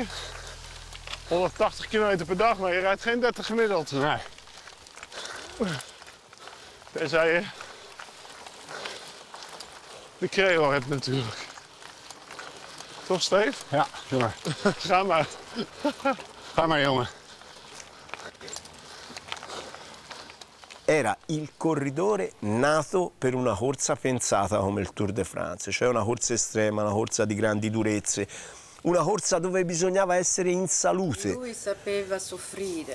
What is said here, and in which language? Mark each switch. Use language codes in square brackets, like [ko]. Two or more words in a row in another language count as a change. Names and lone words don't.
[nl] 180 km per dag, maar je rijdt geen 30 gemiddeld. Nee. Tenzij je de Creo hebt natuurlijk. Toch, Steve? Ja, jongen. Ga maar. Ga maar, jongen. [it] Era il corridore nato per una corsa pensata come il Tour de France, cioè una corsa estrema, una corsa di grandi durezze, una corsa dove bisognava essere in salute. Lui sapeva soffrire.